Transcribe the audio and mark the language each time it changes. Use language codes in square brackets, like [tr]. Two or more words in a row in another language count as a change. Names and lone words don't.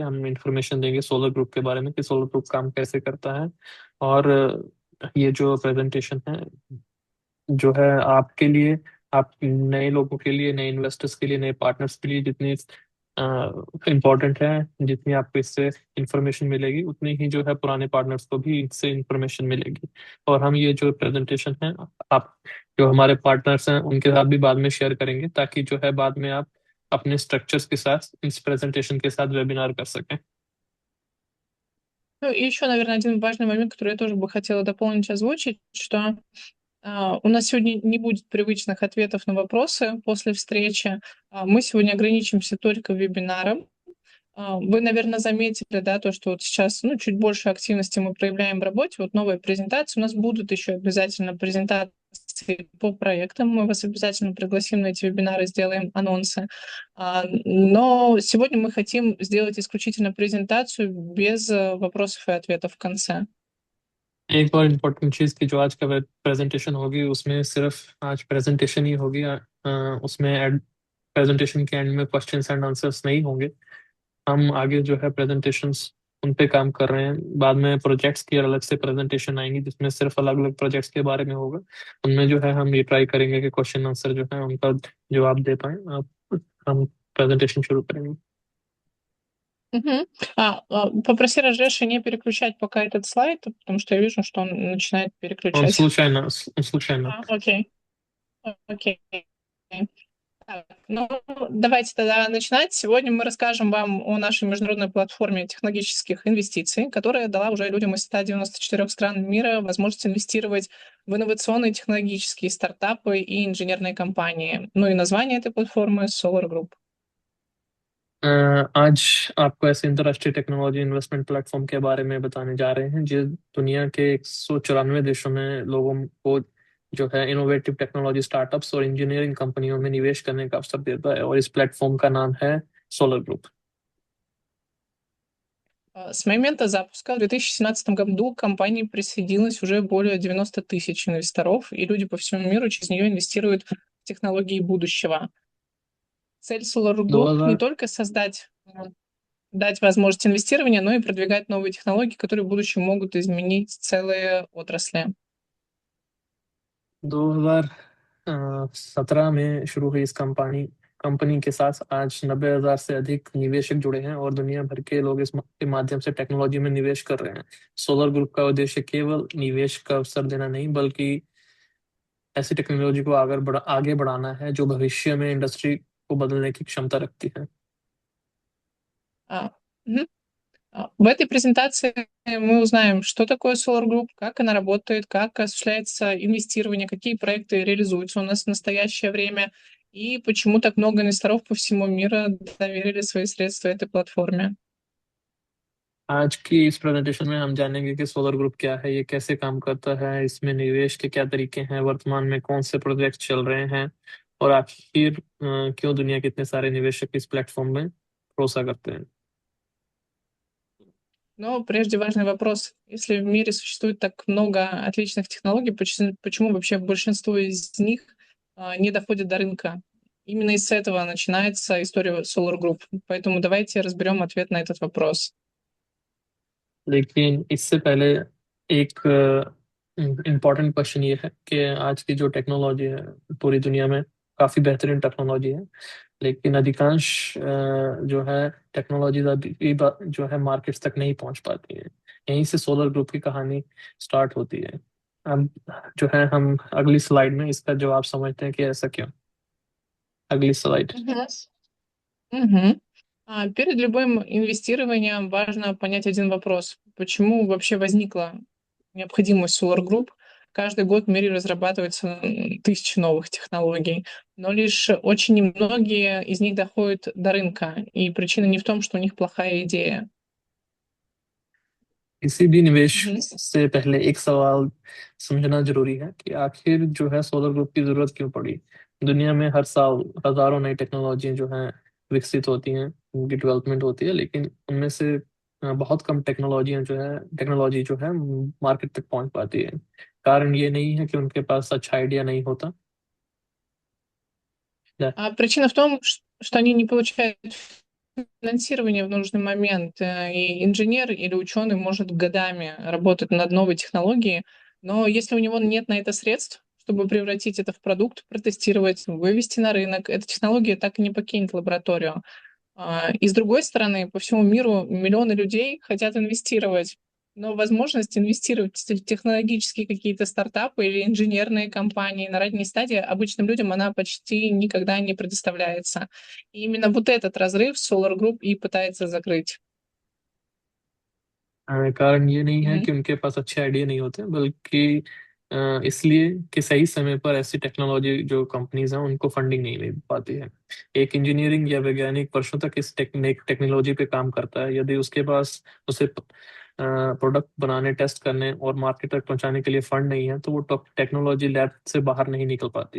[hi] हम इंफॉर्मेशन देंगे सोलर ग्रुप के बारे में कि सोलर ग्रुप काम कैसे करता है, और ये जो प्रेजेंटेशन है जो है आपके लिए, आप नए लोगों के लिए, नए इन्वेस्टर्स के लिए, नए पार्टनर्स के लिए जितनी इम्पोर्टेंट है, जितनी आपको इससे इंफॉर्मेशन मिलेगी उतनी ही जो है पुराने पार्टनर्स को भी इससे इंफॉर्मेशन मिलेगी. और हम ये जो प्रेजेंटेशन है आप जो हमारे पार्टनर्स हैं उनके साथ भी बाद में शेयर करेंगे, ताकि जो है बाद में आप अपने स्ट्रक्चर्स के साथ इस प्रेजेंटेशन के साथ वेबिनार कर सकें. [ru] Ну, и еще, наверное, один важный момент, который я тоже бы хотела дополнить, озвучить, что у нас сегодня не будет привычных ответов на вопросы после встречи. Мы сегодня ограничимся только вебинаром. Вы, наверное, заметили, да, то, что вот сейчас, ну, чуть больше активности мы проявляем в работе. Вот новые презентации. У нас будут еще обязательно презентации по проектам. Мы вас обязательно пригласим на эти вебинары, сделаем анонсы. Но сегодня мы хотим сделать исключительно презентацию без вопросов и ответов в конце. [hi] एक और इम्पोर्टेंट चीज़ कि जो आज का प्रेजेंटेशन होगी उसमें सिर्फ आज प्रेजेंटेशन ही होगी, उसमें प्रेजेंटेशन के एंड में [en] questions and answers [hi] नहीं होंगे। हम आगे जो है प्रेजेंटेशंस उन पे काम कर रहे हैं, बाद में प्रोजेक्ट्स की अलग से प्रेजेंटेशन आएंगी जिसमें सिर्फ अलग अलग प्रोजेक्ट्स के बारे में होगा। उनमें जो है हम ये ट्राई करेंगे कि [en] question answer [hi] जो है उनका जवाब दे पाएं। आप हम प्रेजेंटेशन शुरू करेंगे। Мгм. [ru] Попроси Раджеша не переключать пока этот слайд, потому что я вижу, что он начинает Он переключать. случайно. Окей. Окей. Так, ну, давайте тогда начинать. Сегодня мы расскажем вам о нашей международной платформе технологических инвестиций, которая дала уже людям из 194 стран мира возможность инвестировать в инновационные технологические стартапы и инженерные компании. Ну и название этой платформы Solar Group. [hi] आज आपको ऐसे अंतर्राष्ट्रीय [en] technology investment platform [hi] के बारे में बताने जा रहे हैं जो दुनिया के 194 देशों में लोगों को जो है [en] innovative technology startups [hi] और इंजीनियरिंग कंपनियों में निवेश करने का अवसर देता है, और इस प्लेटफॉर्म का नाम है सोलर ग्रुप। [ru] С момента запуска в 2017 году к компании присоединилось уже более 90 тысяч инвесторов, и люди по всему миру через нее инвестируют в технологии будущего. Цель Solar Group не только дать возможность инвестирования, но и продвигать новые технологии, которые в будущем могут изменить целые отрасли. [hi] 2017 में शुरू हुई इस कंपनी के साथ आज 90,000 से अधिक निवेशक जुड़े हैं और दुनिया भर के लोग के माध्यम से टेक्नोलॉजी में निवेश कर रहे हैं। सोलर ग्रुप का उद्देश्य केवल निवेश का अवसर देना नहीं, बल्कि ऐसी टेक्नोलॉजी को आगे बढ़ाना है जो भविष्य में इंडस्ट्री को बदलने की क्षमता रखती है। Мгм. [ru] В этой презентации мы узнаем, что такое Solar Group, как она работает, как осуществляется инвестирование, какие проекты реализуются у нас в настоящее время и почему так много инвесторов по всему миру доверили свои средства этой платформе. [hi] आज की इस प्रेजेंटेशन में हम जानेंगे कि सोलर ग्रुप क्या है, ये कैसे काम करता है, इसमें निवेश के क्या तरीके हैं, वर्तमान में कौन से प्रोजेक्ट चल रहे हैं, और आखिर क्यों दुनिया के इतने सारे निवेशक इस प्लेटफॉर्म में भरोसा करते हैं। [ru] Но прежде важный вопрос. Если в мире существует так много отличных технологий, почему вообще большинство из них не доходит до рынка? Именно из этого начинается история Solar Group. Поэтому давайте разберем ответ на этот вопрос. [hi] लेकिन इससे पहले एक [en] important question [hi] ये है कि आज की जो टेक्नोलॉजी है पूरी दुनिया में काफ़ी बेहतरीन टेक्नोलॉजी है, लेकिन अधिकांश जो है टेक्नोलॉजी जो है मार्केट्स तक नहीं पहुंच पाती है। यहीं से सोलर ग्रुप की कहानी स्टार्ट होती है। अब जो है हम अगली स्लाइड में इसका जवाब समझते हैं कि ऐसा क्यों। अगली स्लाइड। Мгм. [ru] Перед любым инвестированием важно понять один вопрос. Почему вообще возникла необходимость Solar Group? Каждый год в мире разрабатывается тысячи новых технологий, но лишь очень немногие из них доходят до рынка. И причина не в том, что у них плохая идея. [hi] किसी भी निवेश Мгм. से पहले एक सवाल समझना जरूरी है कि आखिर जो है सोलर ग्रुप की जरूरत क्यों पड़ी। दुनिया में हर साल हजारों नई टेक्नोलॉजी जो हैं विकसित होती हैं, उनकी डेवलपमेंट होती है, लेकिन उनमें से बहुत कम टेक्नोलॉजी जो है मार्केट तक पहुंच पाती है। कारण ये नहीं है कि उनके पास अच्छा आइडिया नहीं होता। [ru] Причина в том, что они не получают финансирование в нужный момент. И инженер или ученый может годами работать над новой технологией, но если у него нет на это средств, чтобы превратить это в продукт, протестировать, вывести на рынок, эта технология так и не покинет лабораторию. И с другой стороны, по всему миру миллионы людей хотят инвестировать, но возможность инвестировать в технологические какие-то стартапы или инженерные компании на ранней стадии обычным людям она почти никогда не предоставляется. И именно вот этот разрыв Solar Group и пытается закрыть. [hi] कारण ये नहीं है Мгм. कि उनके पास अच्छे आइडिया नहीं होते, बल्कि इसलिए कि सही समय पर ऐसी टेक्नोलॉजी जो कंपनीज हैं उनको फंडिंग नहीं मिल पाती है। एक इंजीनियरिंग या वैज्ञानिक वर्षों तक इस टेक्नोलॉजी पे काम करता है, यदि उसके पास उसे प्रोडक्ट बनाने, टेस्ट करने और मार्केट तक पहुंचाने के लिए फंड नहीं है तो वो टेक्नोलॉजी लैब से बाहर नहीं निकल पाती।